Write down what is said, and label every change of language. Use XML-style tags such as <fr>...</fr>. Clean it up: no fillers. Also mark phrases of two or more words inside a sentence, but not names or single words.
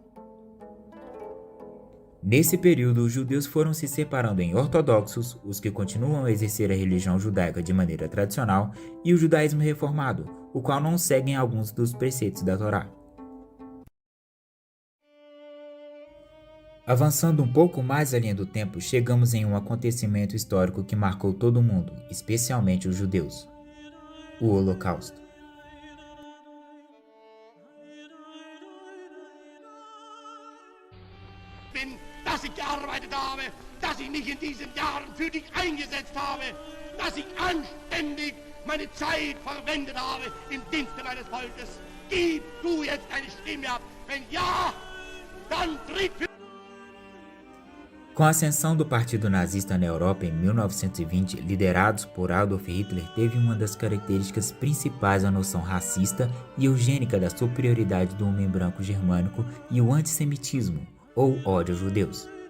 <pt>Nesse período, os judeus foram se separando em ortodoxos, os que continuam a exercer a religião judaica de maneira tradicional, e o judaísmo reformado, o qual não segue alguns dos preceitos da Torá. Avançando um pouco mais além do tempo, chegamos em um acontecimento histórico que marcou todo o mundo, especialmente os judeus: o Holocausto.</pt> <de>Dass ich gearbeitet habe, dass ich mich in diesen Jahren für dich eingesetzt habe, dass ich anständig meine Zeit verwendet habe im Dienste meines Volkes. Gib du jetzt deine Stimme ab. Wenn ja, dann tritt für...</de> <pt>Com a ascensão do Partido Nazista na Europa em 1920, liderados por Adolf Hitler, teve uma das características principais a noção racista e eugênica da superioridade do homem branco germânico e o antissemitismo, ou ódio aos judeus.</pt>